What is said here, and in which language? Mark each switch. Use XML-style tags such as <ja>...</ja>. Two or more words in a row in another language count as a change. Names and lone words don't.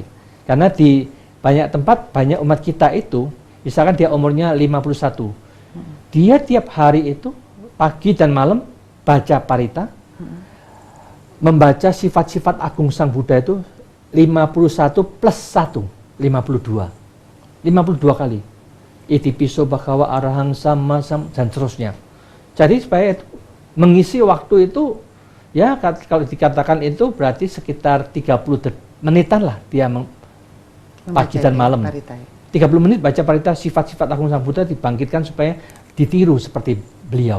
<id>Karena di banyak tempat, banyak umat kita itu, misalkan dia umurnya 51, dia tiap hari itu, pagi dan malam, baca parita, membaca sifat-sifat agung Sang Buddha itu 51 plus 1. 52 kali.</id> <pi>Itipiso bhagava arahang sama</pi> <id>dan seterusnya. Jadi supaya mengisi waktu itu ya kalau dikatakan itu berarti sekitar 30 menitan lah dia pagi dan malam. 30 menit baca parita sifat-sifat Agung Sang Buddha dibangkitkan supaya ditiru seperti beliau.</id>